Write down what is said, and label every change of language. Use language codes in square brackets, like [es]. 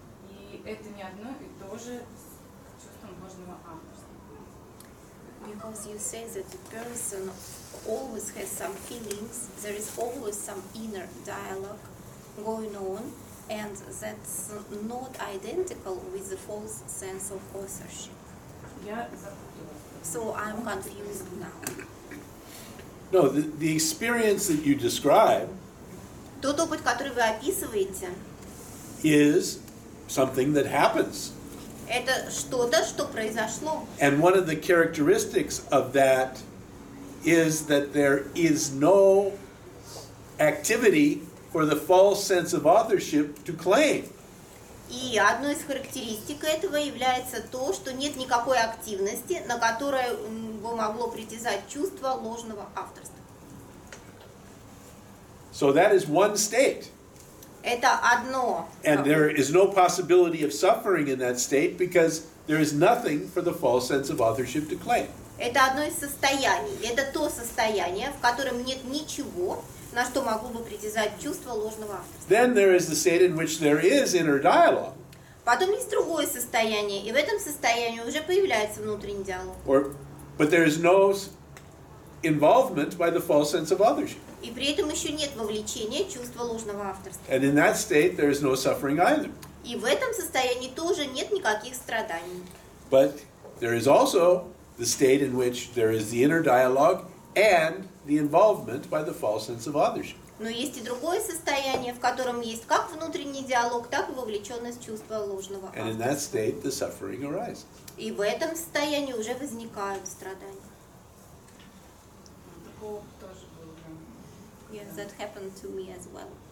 [ru] И это не одно и то же с чувством ложного авторства. [en] Because you say that the person always has some feelings, there is always some inner dialogue going on, and that's not identical with the false sense of authorship. [ru] Я запуталась. [en] So I'm confused now. No, the experience that you describe [ru] Тот опыт, который вы описываете, [en] is something that happens. [ru] это что-то, что произошло. [en] And one of the characteristics of that is that there is no activity for the false sense of authorship to claim. [ru] И одной из характеристик этого является то, что нет никакой активности, на которую бы могло притязать чувство ложного авторства. [en] So that is one state. [ru] Это одно. [en] And there is no possibility of suffering in that state because there is nothing for the false sense of authorship to claim. [ru] Это одно из состояний. Это то состояние, в котором нет ничего, на что могло бы притязать чувство ложного авторства. [en] Then there is the state in which there is inner dialogue. [ru] Потом есть другое состояние, и в этом состоянии уже появляется внутренний диалог. [en] But there is no involvement by the false sense of authorship. [ru] И при этом еще нет вовлечения чувства ложного авторства. [en] And in that state there is no suffering either. [ru] И в этом состоянии тоже нет никаких страданий. [en] But there is also the state in which there is the inner dialogue and the involvement by the false sense of authorship. [ru] Но есть и другое состояние, в котором есть как внутренний диалог, так и вовлеченность чувства ложного [en] And in that [ru] авторства. [en] state the suffering arises. [ru] И в этом состоянии уже возникают страдания. Такого тоже было. [en] Yes, that happened to me as well.